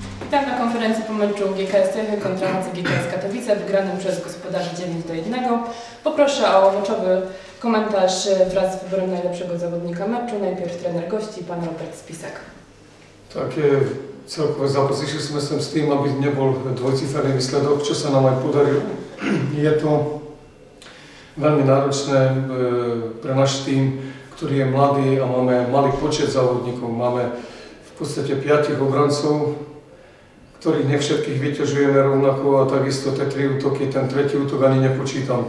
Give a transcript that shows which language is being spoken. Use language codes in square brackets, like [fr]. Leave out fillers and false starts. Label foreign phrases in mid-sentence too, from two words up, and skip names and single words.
[pl] Witam na konferencji po meczu GKS Tychy kontra GKS Katowice wygranym przez gospodarzy 9-1. Poproszę o meczowy komentarz wraz z wyborem najlepszego zawodnika meczu. Najpierw trener gości, pan Robert Spisek. [sk] Také celkové zápasy, že sme sem s tým, aby nebol dvojciferný výsledok, čo sa nám aj podarilo. Je to veľmi náročné pre náš tým, ktorý je mladý a máme malý počet závodníkov. Máme v podstate 5 obrancov, ktorých nevšetkých vyťažujeme rovnako a takisto tie 3 útoky, ten tretí útok ani nepočítam.